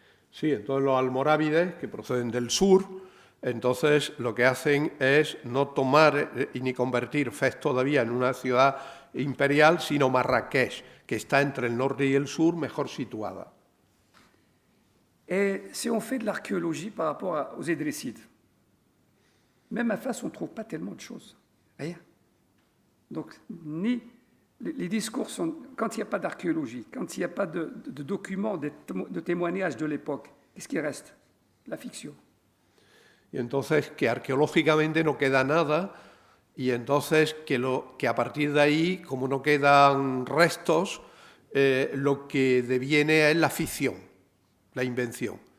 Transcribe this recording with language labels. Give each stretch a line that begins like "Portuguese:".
Spanish: Sí, entonces los almorávides, que proceden del sur, entonces lo que hacen es no tomar y ni convertir Fez todavía en una ciudad imperial, sino Marrakech, que está entre el norte y el sur, mejor situada.
French: Et si on fait de l'archéologie par rapport aux Idrissides, même à Fès, on ne trouve pas tellement de choses. Rien. Donc, les discours sont... Quand il n'y a pas d'archéologie, quand il n'y a pas de documents, de témoignages de l'époque, qu'est-ce qui reste? La fiction.
Spanish: Y entonces que arqueológicamente no queda nada, y entonces que a partir de ahí, como no quedan restos, lo que deviene es la ficción, la invención.